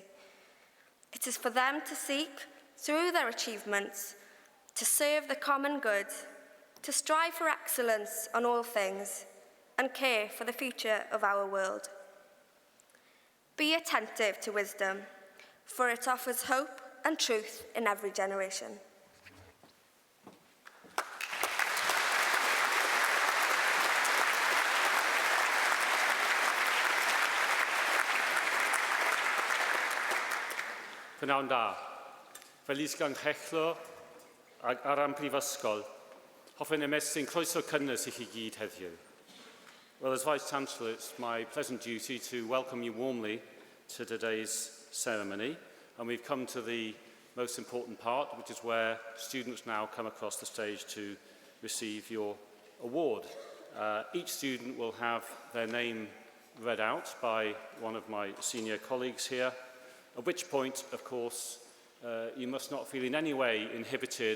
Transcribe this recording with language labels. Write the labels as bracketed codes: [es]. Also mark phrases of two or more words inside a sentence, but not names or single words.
[en] It is for them to seek, through their achievements, to serve the common good, to strive for excellence on all things, and care for the future of our world. Be attentive to wisdom, for it offers hope and truth in every generation. [cy] Prynawn da, fel is-ganghellor ar am Prifysgol, hoffwn ymestyn croeso cynnes I chi gyd heddiw. [en] Well, as Vice-Chancellor, it's my pleasant duty to welcome you warmly to today's ceremony, and we've come to the most important part, which is where students now come across the stage to receive your award. Each student will have their name read out by one of my senior colleagues here, at which point, of course, you must not feel in any way inhibited.